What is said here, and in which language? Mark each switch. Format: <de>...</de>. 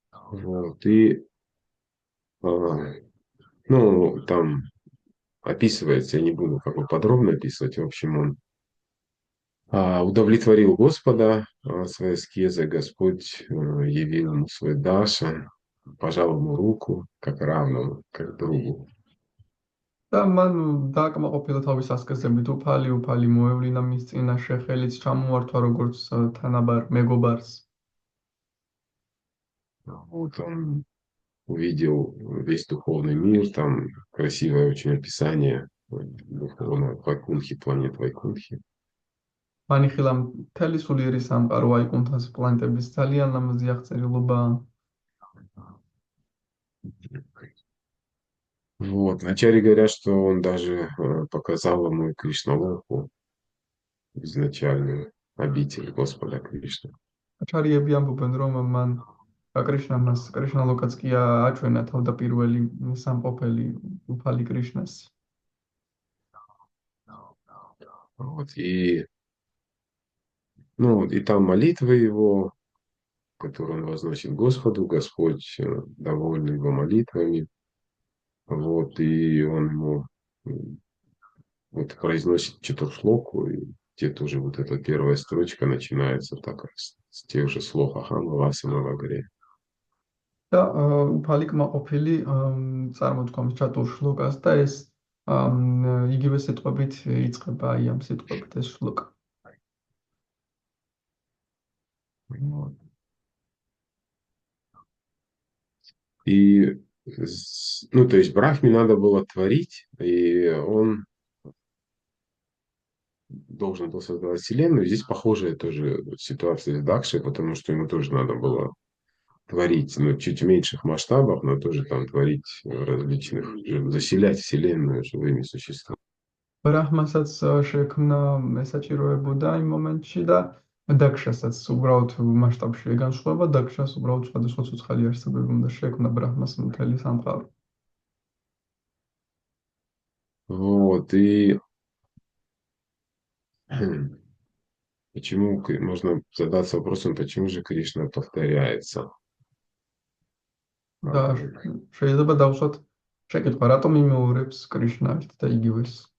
<ru>Вот, и там описывается, я не буду как бы подробно описывать, в общем, он удовлетворил Господа своей аскезой, Господь явил ему свой Даша, пожал ему руку, как равному, как другу.</ru> <ka>და მან დააკმაყოფილა თავის ასკეზებით, უფალი მოევლინა მის წინაშე, ხელით ჩამოართვა როგორც თანაბარ მეგობარს.</ka> <ru>Вот он увидел весь духовный мир, там красивое очень описание духовного Вайкунхи, планет Вайкунхи.</ru> <ka>მანიხილა მთელი სულიერი სამყარო აიკუნთას პლანეტების ძალიან ლამაზი აღწერილობაა.</ka> <ru>Вот. Вначале говорят, что он даже показал ему Кришналоху, изначальную обитель Господа Кришны.</ru> <ka>აჩარიები ამბობენ, რომ მან კრიშნა ლოკაც კი აჩვენა თავდაპირველი სამყოფელი უფალი კრიშნას.</ka> <ru>Вот. И там молитвы его, которые он возносит Господу, Господь доволен его молитвами. Вот, и он ему вот произносит четырехслоку, и где-то уже вот эта первая строчка начинается так с тех же слов</ru> <sa>Ахама Васама Вагре.</sa> <ka>და უფალი კმაყოფილი წარმოთქვამს ჩატურ შლოკას და ეს იგივე სიტყვებით იწყება აი ამ სიტყვებით ეს შლოკა.</ka> <ru>Вот. И, то есть Брахме надо было творить, и он должен был создавать Вселенную. Здесь похожая тоже ситуация с Дакшей, потому что ему тоже надо было творить, чуть в меньших масштабах, но тоже там творить различных, заселять Вселенную живыми существами.</ru> <ka>ბრაჰმასაც შექმნა ესაჭიროებოდა იმ მომენტში და დაქშასაც უბრალოდ მასშტაბში განსხვავება, დაქშას უბრალოდ სხვადასხვა ცოცხალი არსებები უნდა შექმნა ბრაჰმას მთელი სამყარო.</ka> <ru>Вот, и почему можно задаться вопросом, почему же Кришна повторяется?</ru> <ka>და შეიძლება დავსვათ შეკითხვა, რატომ იმეორებს კრიშნა ერთ და იგივეს?</ka>